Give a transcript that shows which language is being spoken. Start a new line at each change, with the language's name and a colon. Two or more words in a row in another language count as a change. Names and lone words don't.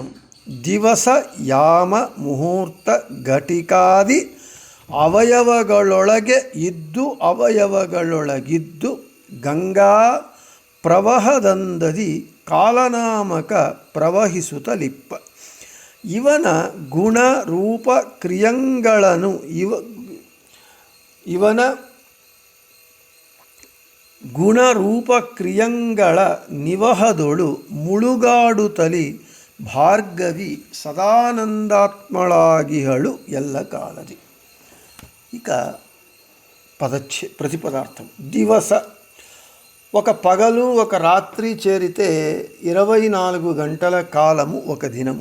Kannada: ದಿವಸ ಯಾಮ ಮುಹೂರ್ತ ಘಟಿಕಾದಿ ಅವಯವಗಳೊಳಗಿದ್ದು ಗಂಗಾ ಪ್ರವಹದಂದದಿ ಕಾಲನಾಮಕ ಪ್ರವಹಿಸುತ್ತಲಿಪ್ಪ ಇವನ ಗುಣ ರೂಪ ಕ್ರಿಯಂಗಳನ್ನು ಇವನ ಗುಣರೂಪ ಕ್ರಿಯಂಗಳ ನಿವಹದೊಳು ಮುಳುಗಾಡುತ್ತಲಿ ಭಾರ್ಗವಿ ಸದಾನಂದಾತ್ಮಳಾಗಿಹಳು ಎಲ್ಲ కాలది.
Telugu: ఇక ప్రతిపదార్థం. దివస ఒక పగలు ఒక రాత్రి చేరితే 24 గంటల కాలము ఒక దినము.